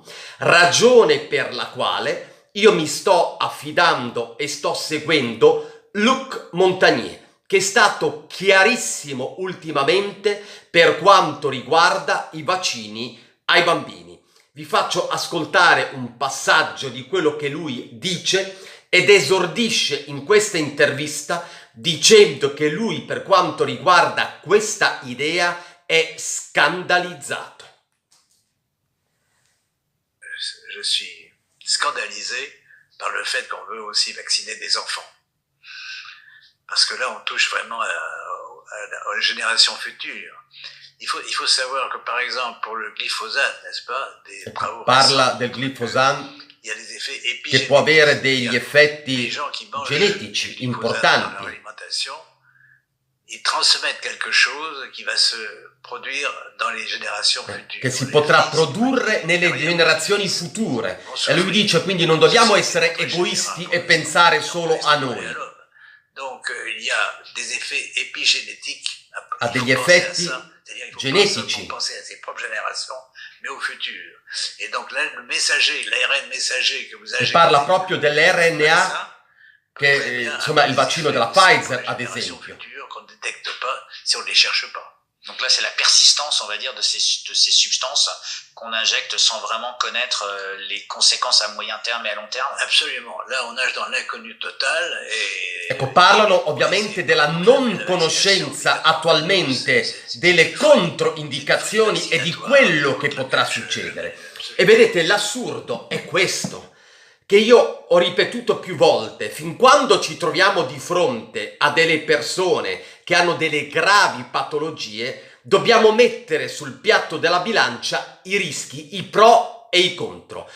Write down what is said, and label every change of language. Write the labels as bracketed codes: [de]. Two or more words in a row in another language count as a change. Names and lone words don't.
[it] Ragione per la quale io mi sto affidando e sto seguendo Luc Montagnier, che è stato chiarissimo ultimamente per quanto riguarda i vaccini ai bambini. Vi faccio ascoltare un passaggio di quello che lui dice ed esordisce in questa intervista dicendo che lui, per quanto riguarda questa idea, è scandalizzato. [fr] Je suis scandalisé par le fait qu'on veut aussi vacciner des enfants. Parce que là, on touche vraiment aux générations futures. Il faut savoir que, par exemple, pour le glyphosate, n'est-ce pas, des travaux [it] Parla del glifosato [fr] il y a des effets épigénétiques. [it] Che può avere degli effetti [fr] Les gens qui mangent [it] genetici [fr] du glyphosate dans leur [it] importanti. [fr] alimentation, ils transmettent quelque chose qui va se produire dans les générations future. [it] Che si potrà produrre nelle generazioni future. E lui dice quindi non dobbiamo essere egoisti e pensare solo a noi. [fr] Donc il y a des effets épigénétiques. [it] Ha degli effetti genetici. [fr] Il faut penser à ses propres générations, mais au futur. Et donc là, le messager, l'ARN messager que vous [it] E [fr] avez... [it] parla proprio dell'RNA, che insomma il vaccino della Pfizer ad esempio. [fr] Qu'on ne détecte pas si on ne les cherche pas. Donc là, c'est la persistance, on va dire, de ces substances qu'on injecte sans vraiment connaître les conséquences à moyen terme et à long terme. Absolument. Là, on nage dans l'inconnu total. [it] Ecco, parlano ovviamente della non conoscenza attualmente delle controindicazioni e di quello che potrà succedere. E vedete, l'assurdo è questo, che io ho ripetuto più volte: fin quando ci troviamo di fronte a delle persone che hanno delle gravi patologie, dobbiamo mettere sul piatto della bilancia i rischi, i pro e i contro.